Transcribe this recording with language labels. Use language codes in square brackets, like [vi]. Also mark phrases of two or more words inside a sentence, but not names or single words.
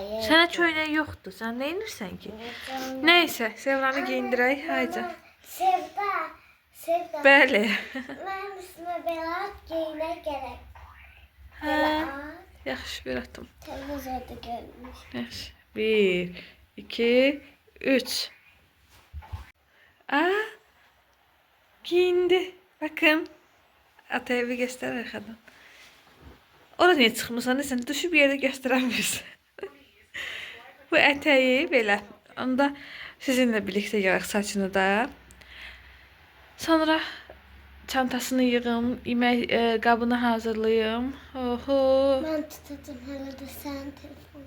[az] Sənə köynək yoxdur. Sən nə edirsən ki? Nəysə, Sevranı geyindirək, hayca. Sevda. Bəli. Mənim üstümə belə geyinə gərək. Hə. Yaxşı, bir atım. Televizorda görmüş. Yaxşı. 1, 2, 3. [tr] Aa, giyindi. Bakın. Atayı bir göster arkadan. [az] Orada niye çıxmırsan? Sən düşüb yerdə göstərəmirsən. Bu ətəyi belə. Onda sizinlə birlikdə yığaq saçını da. Sonra çantasını yığım, yemək qabını hazırlayım. Oho. Mən tutacağım hələ də sənin telefonunu.